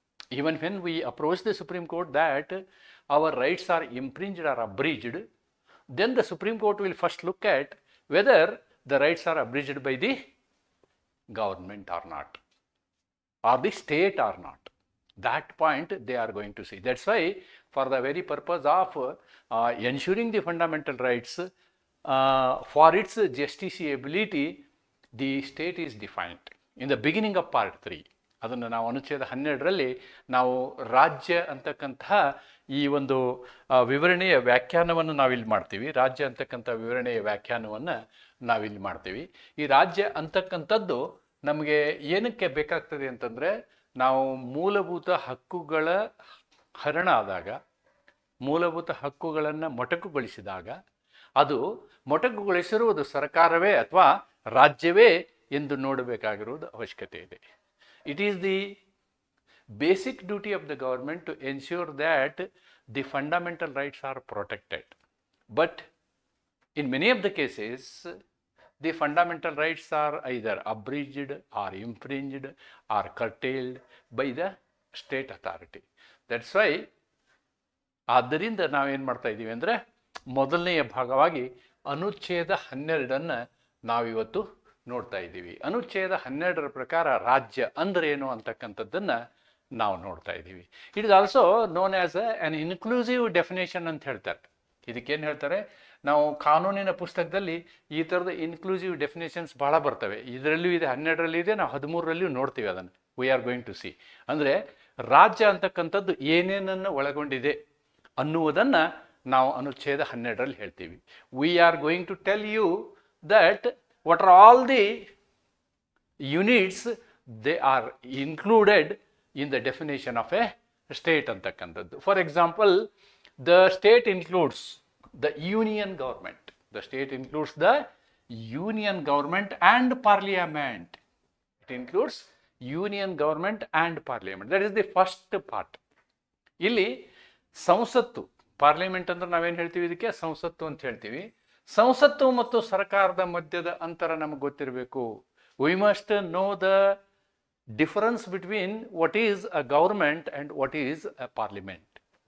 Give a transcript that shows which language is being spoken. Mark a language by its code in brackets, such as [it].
[en] Even when we approach the Supreme Court that our rights are infringed or abridged, then the Supreme Court will first look at whether the rights are abridged by the government or not, or the state or not. That point they are going to see. That's why, for the very purpose of ensuring the fundamental rights, for its justiciability, the state is defined in the beginning of part 3. [kn] ಅದನ್ನು ನಾವು ಅನುಚ್ಛೇದ 12ರಲ್ಲಿ ನಾವು ರಾಜ್ಯ ಅಂತಕ್ಕಂತಹ ಈ ಒಂದು ವಿವರಣೆಯ ವ್ಯಾಖ್ಯಾನವನ್ನು ನಾವಿಲ್ಲಿ ಮಾಡ್ತೀವಿ. ರಾಜ್ಯ ಅಂತಕ್ಕಂಥ ವಿವರಣೆಯ ವ್ಯಾಖ್ಯಾನವನ್ನು ನಾವಿಲ್ಲಿ ಮಾಡ್ತೀವಿ. ಈ ರಾಜ್ಯ ಅಂತಕ್ಕಂಥದ್ದು ನಮಗೆ ಏನಕ್ಕೆ ಬೇಕಾಗ್ತದೆ ಅಂತಂದರೆ, ನಾವು ಮೂಲಭೂತ ಹಕ್ಕುಗಳ ಹರಣ ಆದಾಗ, ಮೂಲಭೂತ ಹಕ್ಕುಗಳನ್ನು ಮೊಟಕುಗೊಳಿಸಿದಾಗ, ಅದು ಮೊಟಕುಗೊಳಿಸಿರುವುದು ಸರ್ಕಾರವೇ ಅಥವಾ ರಾಜ್ಯವೇ ಎಂದು ನೋಡಬೇಕಾಗಿರುವುದು ಅವಶ್ಯಕತೆ ಇದೆ. [en] It is the basic duty of the government to ensure that the fundamental rights are protected. But in many of the cases, the fundamental rights are either abridged or infringed or curtailed by the state authority. That's why, [kn] ಆದ್ದರಿಂದ ನಾವೇನು ಮಾಡ್ತಾ ಇದ್ದೀವಿ ಅಂದರೆ, ಮೊದಲನೆಯ ಭಾಗವಾಗಿ ಅನುಚ್ಛೇದ 12ಅನ್ನು ನಾವಿವತ್ತು ನೋಡ್ತಾ ಇದ್ದೀವಿ. ಅನುಚ್ಛೇದ 12ರ ಪ್ರಕಾರ ರಾಜ್ಯ ಅಂದ್ರೆ ಏನು ಅಂತಕ್ಕಂಥದ್ದನ್ನು ನಾವು ನೋಡ್ತಾ ಇದ್ದೀವಿ. [en] it is also known as an inclusive definition [kn] ಅಂತ ಹೇಳ್ತಾರೆ. ಇದಕ್ಕೇನು ಹೇಳ್ತಾರೆ, ನಾವು ಕಾನೂನಿನ ಪುಸ್ತಕದಲ್ಲಿ ಈ ಥರದ ಇನ್ಕ್ಲೂಸಿವ್ ಡೆಫಿನೇಷನ್ಸ್ ಭಾಳ ಬರ್ತವೆ. ಇದರಲ್ಲೂ ಇದೆ, 12ರಲ್ಲಿ ಇದೆ, ನಾವು 13ರಲ್ಲಿಯೂ ನೋಡ್ತೀವಿ. ಅದನ್ನು [en] We are going to see. [kn] ಅಂದರೆ ರಾಜ್ಯ ಅಂತಕ್ಕಂಥದ್ದು ಏನೇನನ್ನು ಒಳಗೊಂಡಿದೆ ಅನ್ನುವುದನ್ನು ನಾವು ಅನುಚ್ಛೇದ 12ರಲ್ಲಿ ಹೇಳ್ತೀವಿ. [en] We are going to tell you that what are all the units they are included in the definition of a state antakantaddu. For example, the state includes the union government. The state includes the union government and parliament. It includes union government and parliament. That is the first part. [kn] ಇಲ್ಲಿ ಸಂಸತ್ತು, parliament ಅಂದ್ರೆ ನಾವೇನು ಹೇಳ್ತೀವಿ, ಇದಕ್ಕೆ ಸಂಸತ್ತು ಅಂತ ಹೇಳ್ತೀವಿ. ಸಂಸತ್ತು ಮತ್ತು ಸರ್ಕಾರದ ಮಧ್ಯದ ಅಂತರ ನಮಗೆ ಗೊತ್ತಿರಬೇಕು. [en] We must know the difference between what is a government and what is a parliament.